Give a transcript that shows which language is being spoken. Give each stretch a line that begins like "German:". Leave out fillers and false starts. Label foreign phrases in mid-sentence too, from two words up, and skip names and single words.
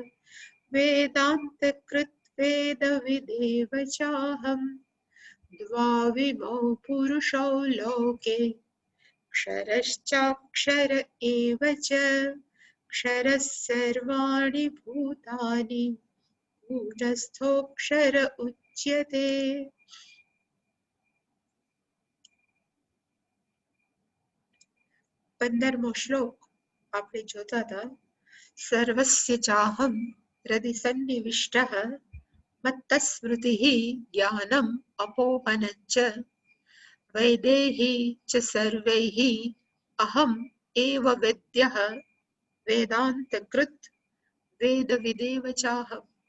Sanskrit: वेदान्तकृद्वेदविदेव चाहम् द्वाविमौ पुरुषौ लोके क्षरश्चाक्षर एव च क्षरः सर्वाणि भूतानि गूढस्थोऽक्षर उच्यते।
Gujarati: 15મો શ્લોક આપણે જોતા હતા.
Sanskrit: सर्वस्य चाहम् हृदि सन्निविष्टः मत्तस्मृतिः ज्ञानम् अपोहनं च वेदैः च सर्वैः अहम् एव वेद्यः वेदान्तकृत् वेदविदेव चाहम्.